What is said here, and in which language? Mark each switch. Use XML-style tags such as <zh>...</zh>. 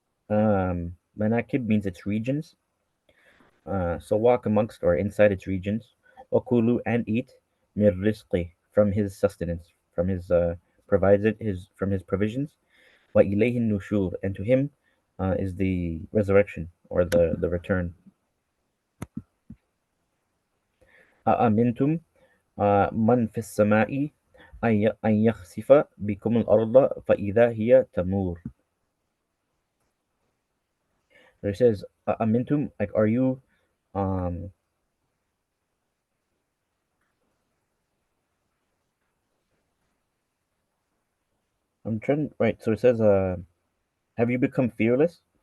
<en>Manakib means its regions. So walk amongst or inside its regions. Wakulu, and eat, mir rizqi, from his sustenance, from his from his provisions. Wa ilayhi nushur, and to him is the resurrection, or the return.</en> <ar>Amintum man fis sama'i أن يخسف بكم الأرض فإذا هي تمور.</ar> <en>So it says, Amintum, like, are you, um, I'm trying, right, so it says, have you become fearless?</en>